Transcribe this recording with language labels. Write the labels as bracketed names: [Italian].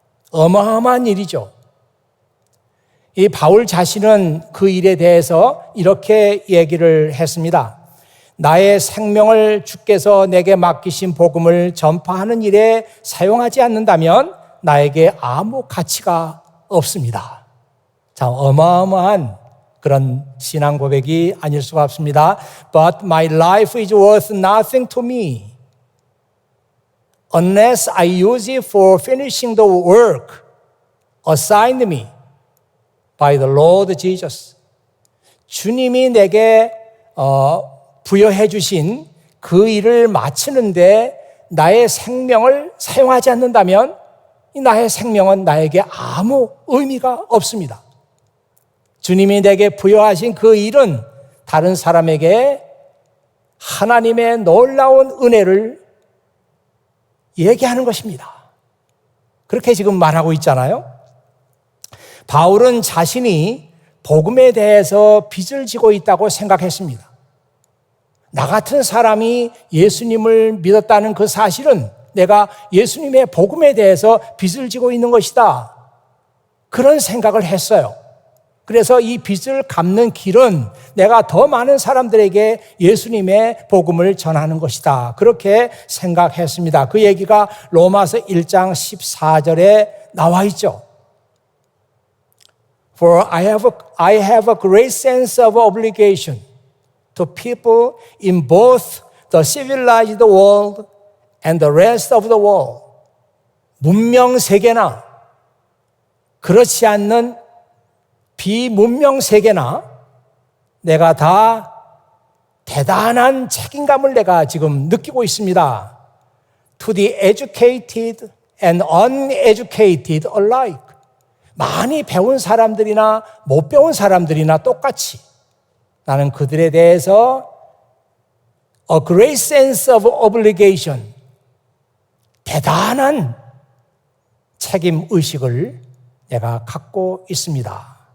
[Korean] 어마어마한 일이죠. 이 바울 자신은 그 일에 대해서 이렇게 얘기를 했습니다. 나의 생명을 주께서 내게 맡기신 복음을 전파하는 일에 사용하지 않는다면 나에게 아무 가치가 없습니다. 참 어마어마한 그런 신앙 고백이 아닐 수가 없습니다. [English] But my life is worth nothing to me unless I use it for finishing the work assigned me by the Lord Jesus. [Korean] 주님이 내게 부여해 주신 그 일을 마치는데 나의 생명을 사용하지 않는다면 이 나의 생명은 나에게 아무 의미가 없습니다. 주님이 내게 부여하신 그 일은 다른 사람에게 하나님의 놀라운 은혜를 얘기하는 것입니다. 그렇게 지금 말하고 있잖아요. 바울은 자신이 복음에 대해서 빚을 지고 있다고 생각했습니다. 나 같은 사람이 예수님을 믿었다는 그 사실은 내가 예수님의 복음에 대해서 빚을 지고 있는 것이다, 그런 생각을 했어요. 그래서 이 빚을 갚는 길은 내가 더 많은 사람들에게 예수님의 복음을 전하는 것이다, 그렇게 생각했습니다. 그 얘기가 로마서 1장 14절에 나와 있죠. [English] For I have a great sense of obligation to people in both the civilized world and the rest of the world. [Korean] 문명 세계나 그렇지 않는 비문명 세계나 내가 다 대단한 책임감을 내가 지금 느끼고 있습니다. [English] To the educated and uneducated alike. [Korean] 많이 배운 사람들이나 못 배운 사람들이나 똑같이 나는 그들에 대해서 [English] a great sense of obligation, [Korean] 대단한 책임 의식을 내가 갖고 있습니다.